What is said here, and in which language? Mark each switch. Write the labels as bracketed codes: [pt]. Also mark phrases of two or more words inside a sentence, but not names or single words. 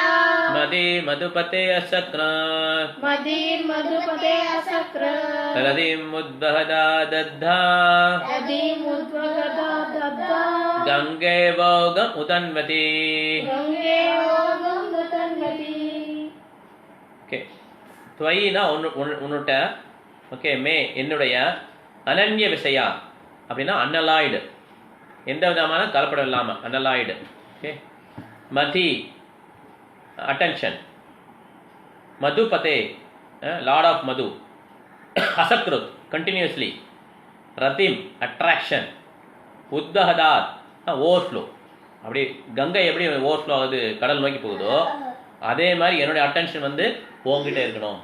[sa] मदि मधुपते असकृत मदिर मधुपते असकृत, रदिम उद्वहदादद्धा रदिम उद्वगदात् अद्दा, गंगे वौगम उदन्वती. गंगे वौगम उदन्वती. [ta] ஓகே, துவயினா உன்னுட்ட, ஓகே, மே என்னுடைய, [sa] अनन्य विषया [ta] அப்படின்னா அன்னலாய்டு, எந்த விதமான கலப்படம் இல்லாமல் அன்னலாய்டு. ஓகே, மதி அட்டென்ஷன், மதுபதே [en] Lord of Madhu, [ta] அசக்ருத் கண்டினியூஸ்லி, ரதிம் அட்ராக்ஷன், உத்வஹதாத் ஓவர்ஃப்ளோ, அப்படி கங்கை எப்படி ஓவர்ஃப்ளோ ஆகுது கடல் நோக்கி போகுதோ அதே மாதிரி என்னுடைய அட்டென்ஷன் வந்து போங்கிட்டே இருக்கணும்.